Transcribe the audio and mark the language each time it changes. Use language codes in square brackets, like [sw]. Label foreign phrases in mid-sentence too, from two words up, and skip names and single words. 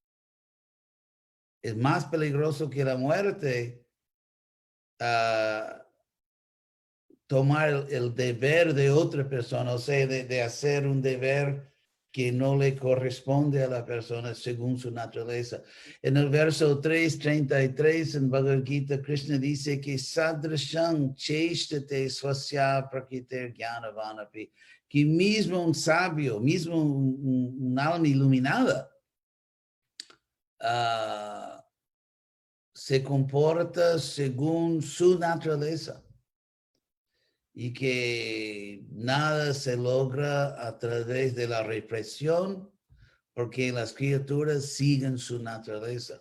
[es] Es más peligroso que la muerte tomar el deber de otra persona, o sea, de hacer un deber que no le corresponde a la persona según su naturaleza. En el verso 3:33 en Bhagavad Gita, Krishna dice que [sa] सदृशं चेष्टते स्वस्य प्रकृतेर् ज्ञानवानपि, [es] que mismo un sabio, mismo un alma iluminada, se comporta según su naturaleza. Y que nada se logra a través de la represión, porque las criaturas siguen su naturaleza.